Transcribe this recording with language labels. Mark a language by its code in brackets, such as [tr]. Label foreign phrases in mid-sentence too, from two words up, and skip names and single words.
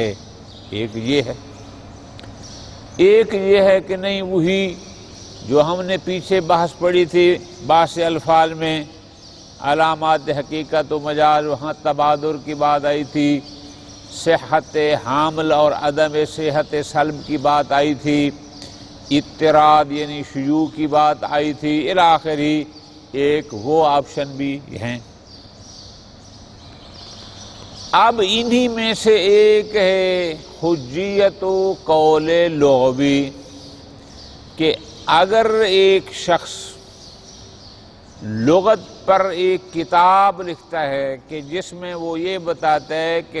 [ur] ایک یہ ہے، ایک یہ ہے کہ نہیں وہی جو ہم نے پیچھے بحث پڑھی تھی بحث الفاظ میں، علامات حقیقت و مجاز، وہاں تبادر کی بات آئی تھی، صحت حامل اور عدم صحت سلب کی بات آئی تھی، اضطراد یعنی شیوع کی بات آئی تھی، الاخری ایک وہ آپشن بھی ہیں۔ اب انہی میں سے ایک ہے حجیت و قول لغوی، کہ اگر ایک شخص لغت پر ایک کتاب لکھتا ہے کہ جس میں وہ یہ بتاتا ہے کہ